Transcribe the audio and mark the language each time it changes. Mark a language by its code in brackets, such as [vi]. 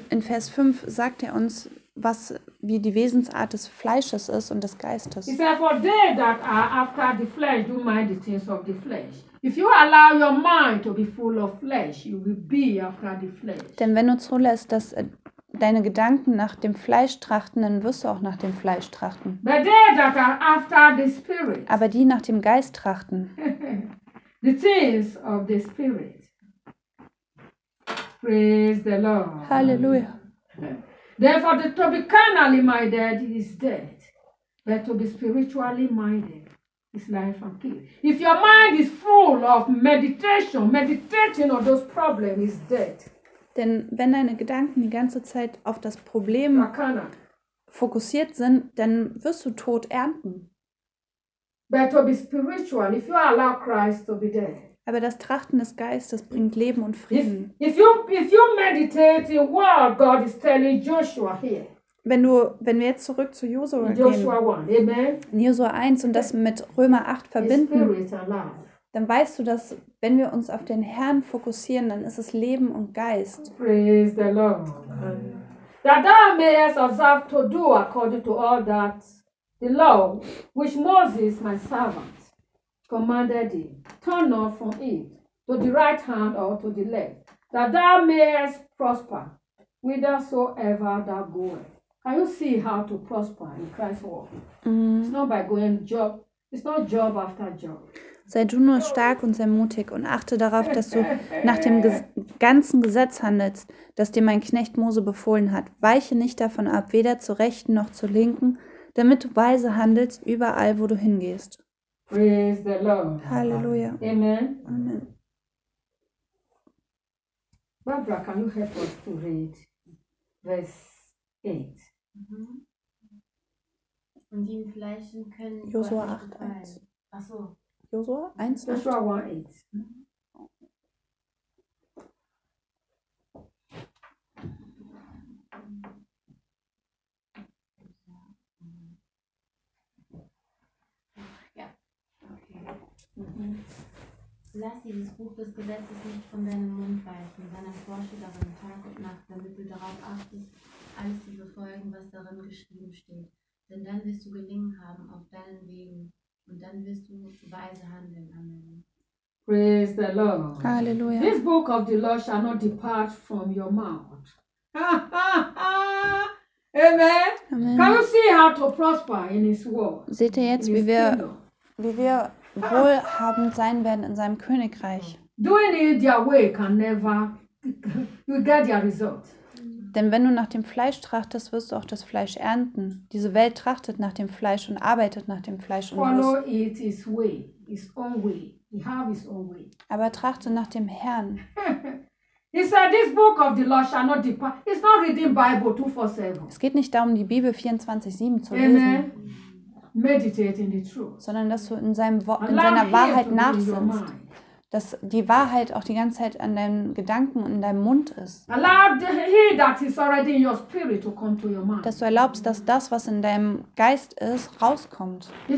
[de] In Vers 5 sagt er uns, wie die Wesensart des Fleisches ist und des Geistes. [en] He said, for they that are after the flesh do mind the things of the flesh. If you allow your mind to be full of flesh, you will be after the flesh. [de] Denn wenn du zulässt, dass deine Gedanken nach dem Fleisch trachten, dann wirst du auch nach dem Fleisch trachten. [en] But they that are after the spirit. [de] Aber die nach dem Geist trachten. [en] The things of the spirit. Praise the Lord. [de] Halleluja. [en] Therefore, to be carnally minded is dead, but to be spiritually minded. It's life and peace. If your mind is full of meditation, meditating on those problems is dead. [de] Denn wenn deine Gedanken die ganze Zeit auf das Problem fokussiert sind, dann wirst du tot ernten. [en] But to be spiritual, if you allow Christ to be dead. [de] Aber das Trachten des Geistes bringt Leben und Frieden. [en] If you meditate in what God is telling Joshua here. [de] Wenn wir jetzt zurück zu Josua gehen, Josua 1 und das mit Römer 8 verbinden, dann weißt du, dass wenn wir uns auf den Herrn fokussieren, dann ist es Leben und Geist. [en] Praise the Lord. That thou mayest observe to do according to all that the law which Moses, my servant, commanded thee, turn not from it to the right hand or to the left, that thou mayest prosper whithersoever thou goest. Can you see how to prosper in Christ's work? Mm. It's not by going job. It's not job after job. [de] Sei du nur stark und sei mutig und achte darauf, dass du nach dem ganzen Gesetz handelst, das dir mein Knecht Mose befohlen hat. Weiche nicht davon ab, weder zur Rechten noch zur Linken, damit du weise handelst, überall, wo du hingehst. [en] Praise the Lord. [de] Halleluja. Amen. Amen. [en] Barbara, can you help us to read verse 8? Mm-hmm. [de] Und die im Fleisch können. Josua 8, 1. Achso. Josua 1, [en] 8. Joshua 1, 8. [de] Ja. Okay. Lass dieses Buch des Gesetzes nicht von deinem Mund weichen, sondern forsche darin Tag und Nacht, damit du darauf achtest, alles zu befolgen, was darin geschrieben steht. Denn dann wirst du Gelingen haben auf deinen Wegen und dann wirst du weise handeln. Amen. [en] Praise the Lord. Hallelujah. This book of the law shall not depart from your mouth. Amen. Amen. Can you see how to prosper in his word? [de] Seht ihr jetzt, wie wir wohlhabend sein werden in seinem Königreich. [en] Doing it their way can never get their result. [de] Denn wenn du nach dem Fleisch trachtest, wirst du auch das Fleisch ernten. Diese Welt trachtet nach dem Fleisch und arbeitet nach dem Fleisch. [en] Follow it his way, his own way. He have his own way. [de] Aber trachte nach dem Herrn. [en] He said, this book of the law shall not depart. It's not reading Bible 24/7. [de] Es geht nicht darum, die Bibel 24/7 zu lesen. [en] Amen. Meditate in the truth. [de] Sondern dass du in seiner Wahrheit nachsinnst. Dass die Wahrheit auch die ganze Zeit an deinen Gedanken und in deinem Mund ist. Dass du erlaubst, dass das, was in deinem Geist ist, rauskommt.